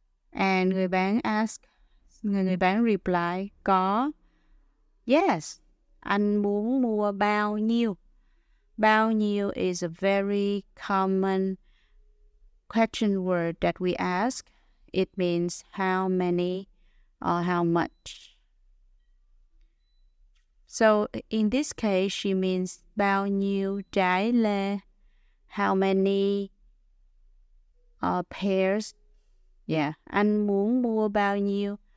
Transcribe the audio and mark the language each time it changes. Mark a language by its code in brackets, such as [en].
[en] And người bán ask, người bán reply, có. Yes, [vi] anh muốn mua bao nhiêu? [en] Bao nhiêu is a very common question word that we ask. It means how many or how much. So in this case, she means [vi] bao nhiêu trái lê, [en] how many pears. [vi] Yeah, anh muốn mua bao nhiêu?